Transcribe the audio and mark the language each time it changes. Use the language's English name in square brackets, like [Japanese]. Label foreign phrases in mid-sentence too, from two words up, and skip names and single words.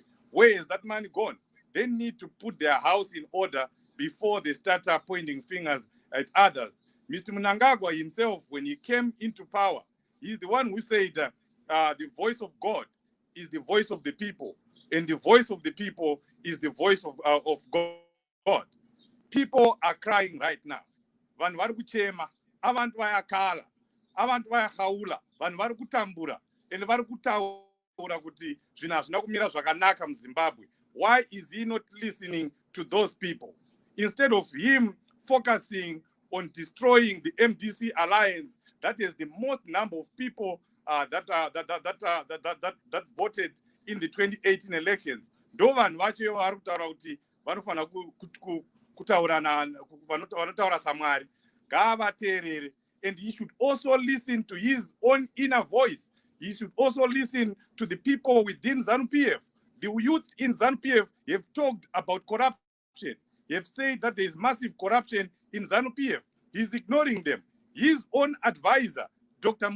[English] Where is that money gone? They need to put their house in order before they start pointing fingers at others. Mr. Mnangagwa himself, when he came into power, he's the one who said the voice of God is the voice of the people, and the voice of the people is the voice of God. People are crying right now. [Shona] Vanhu vari kuchema, [North Ndebele] abantu vayakhala, abantu vayahaula, [Shona] vanhu vari kutambura, and vari kutaura kuti zvinhu hazvina kumira zvakanaka muZimbabwe. Why is he not listening to those people? Instead of him focusing on destroying the MDC alliance, that is the most number of people that voted in the 2018 elections. Ndo vanhu vacho vari kutaura kuti vanofana vanotaura samwari ngavateerere, [English] and he should also listen to his own inner voice. He should also listen to the people within ZANU-PF. The youth in ZANU-PF have talked about corruption. They have said that there is massive corruption in ZANU-PF. He's ignoring them. His own advisor, Dr.